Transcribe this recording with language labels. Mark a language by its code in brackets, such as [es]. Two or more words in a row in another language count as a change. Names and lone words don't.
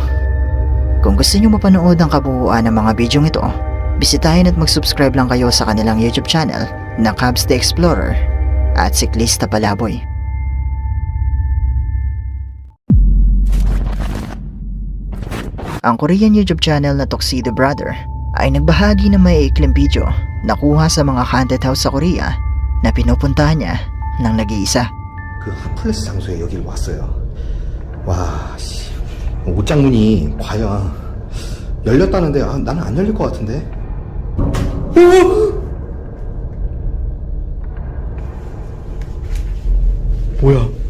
[tl] Kung gusto nyo mapanood ang kabuuan ng mga bidyong ito, bisitahin at mag-subscribe lang kayo sa kanilang YouTube channel na Cabs the Explorer at Siklista Palaboy. Ang Korean YouTube channel na Tuxedo Brother ay nagbahagi ng may ikling video na kuha sa mga haunted house sa Korea na pinupuntahan niya ng nag-iisa. [ko] 그 핫플레스 장소에 여기를 왔어요. 와, 씨. 옷장문이 과연 열렸다는데 나는 안 열릴 것 같은데. 뭐야?